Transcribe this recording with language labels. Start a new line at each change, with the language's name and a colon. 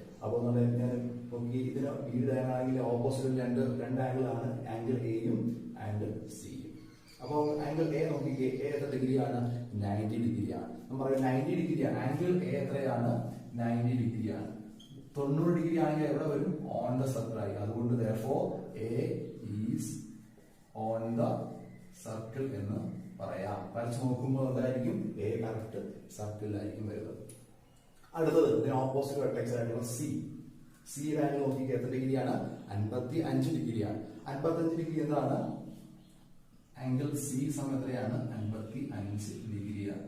Malayalam: അപ്പോൾ ഞാൻ നോക്കി, ഇതിന് ബി ഡി ഡയഗണൽ ആണെങ്കിൽ ഓപ്പോസിറ്റ് രണ്ട് ആംഗിളാണ്, ആംഗിൾ എയും ആംഗിൾ സിയും. അപ്പോൾ ആംഗിൾ എ നോക്കിക്കേ, എ എത്ര ഡിഗ്രിയാണ്, 90 ഡിഗ്രിയാണ്. നമ്മൾ പറയും 90 ഡിഗ്രിയാണ്. ആംഗിൾ എ എത്രയാണ്, 90 ഡിഗ്രിയാണ്. 90 ഡിഗ്രി ആണെങ്കിൽ എവിടെ വരും, ഓൺ ദ സർക്കിൾ ആയി.
English: അതുകൊണ്ട് therefore A is on the circle
Malayalam: എന്ന് പറയാം. വരച്ച് നോക്കുമ്പോൾ എന്തായിരിക്കും, എ കറക്റ്റ് സർക്കിളിലായിരിക്കും വരുന്നത്. അടുത്തത് ഇതിന് ഓപ്പോസിറ്റ് വെർട്ടെക്സ് ആയിട്ടുള്ള സി. സിയുടെ ആംഗിൾ നോക്കിക്കുക, എത്ര ഡിഗ്രിയാണ്, 55 ഡിഗ്രിയാണ്. 55 ഡിഗ്രി എന്താണ്, ആംഗിൾ സി സമയത്രയാണ് 55 ഡിഗ്രിയാണ്.